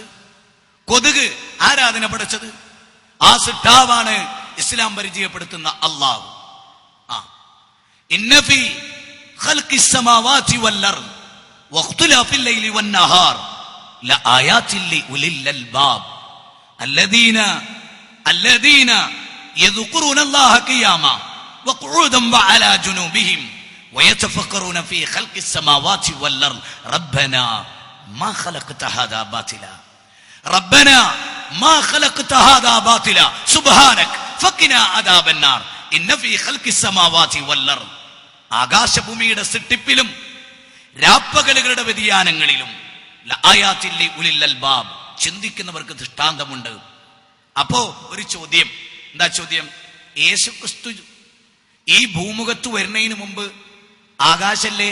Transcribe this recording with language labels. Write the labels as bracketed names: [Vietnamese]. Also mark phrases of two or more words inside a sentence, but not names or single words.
[Malayalam] കൊതുക്, ആരാ അതിനെ പടച്ചത്? ആ സിട്ടാവാണ് ഇസ്ലാം പരിചയപ്പെടുത്തുന്ന അല്ലാഹു. [Arabic] إن في خلق السماوات والأرض واختلاف الليل والنهار لآيات لأولي الألباب الذين يذكرون الله قياما وقعودا وعلى جنوبهم ويتفكرون في خلق السماوات والأرض ربنا ما خلقت هذا باطلا ربنا ما خلقت هذا باطلا سبحانك فقنا عذاب النار إن في خلق السماوات والأرض [Malayalam] ആകാശഭൂമിയുടെ സൃഷ്ടിപ്പിലും രാപ്പകലുകളുടെ വ്യതിയാനങ്ങളിലും [Arabic] لآيات لأولي الألباب [Malayalam] ചിന്തിക്കുന്നവർക്ക് ദൃഷ്ടാന്തമുണ്ട്. അപ്പോ ഒരു ചോദ്യം, എന്താ ചോദ്യം? യേശുക്രിസ്തു ഈ ഭൂമുഖത്ത് വരുന്നതിന് മുമ്പ് ആകാശല്ലേ?